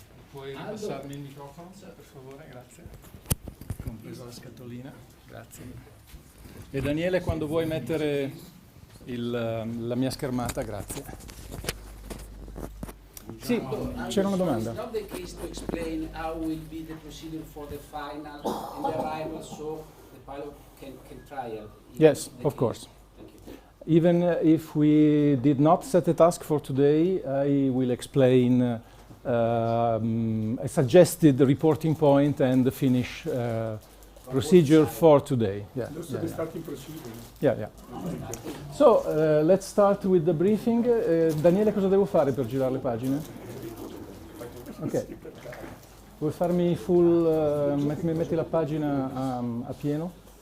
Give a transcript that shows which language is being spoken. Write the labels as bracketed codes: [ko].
[it] Puoi ripassarmi il microfono, per favore, grazie. Compreso la scatolina, grazie. E Daniele, quando vuoi mettere la mia schermata, grazie. Sì, c'era una domanda. [en] It's not the case to explain how will be the procedure for the final and the arrival, so the pilot can trial. Yes, of course. Thank you. Even if we did not set a task for today, I will explain a suggested reporting point and finish procedure for today. Yeah, Also the starting procedure. yeah. So, let's start with the briefing. [it] Daniele, cosa devo fare per girare le pagine? Ok. Vuoi farmi full, metti la pagina a pieno?